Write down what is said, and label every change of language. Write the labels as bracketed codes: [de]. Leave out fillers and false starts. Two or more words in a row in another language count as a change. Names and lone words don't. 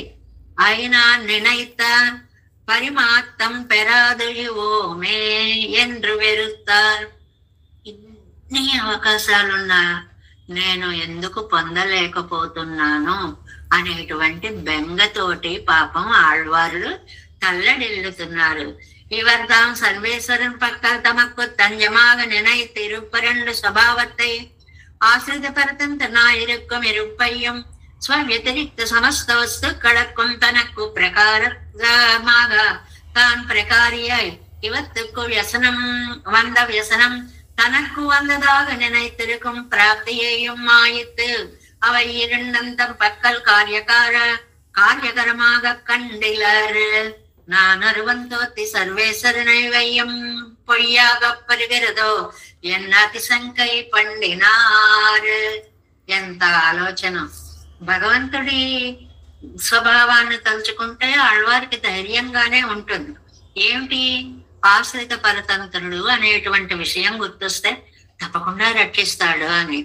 [ta] அயினா நினைத்த பரிமாத்தம் பெறாதுயுவோமே என்று వెరుత్తారు. [te] ఇన్ని అవకాశాలున్నా నేను ఎందుకు పొందలేకపోతున్నాను అనేటువంటి బెంగతోటి పాపం ఆళ్వార్లు తల్లడిల్లుతున్నారు. [ta] இவர்தாம் சர்வேஸ்வரன் பக்கல் தமக்கு தஞ்சமாக நினைத்து இருப்பரண்டு ஸ்வபாவத்தை ஆசிரித பரதந்தனாயிருக்கும் இருப்பையும் ஸ்வவ்யதிரிக்த சமஸ்த வஸ்துக்களுக்கும் தனக்கு பிரகாரமாக தான் பிரகாரியாய் இவத்துக்கு வியசனம் வந்த வியசனம் தனக்கு வந்ததாக நினைத்திருக்கும் பிராப்தியையும் மாயித்து அவை இரண்டந்தம் பக்கல் காரியகரமாக கண்டிலர். நான் அருவந்தோத்தி சர்வேஸ்வரனை வையம் பொய்யாக பருகிறதோ என்ன அதிசங்கை பண்டினாரு. [te] ఎంత ఆలోచన! భగవంతుడి స్వభావాన్ని తలుచుకుంటే ఆళ్వారికి ధైర్యంగానే ఉంటుంది. ఏమిటి? ఆశ్రిత పరతంత్రుడు అనేటువంటి విషయం గుర్తొస్తే తప్పకుండా రక్షిస్తాడు అని.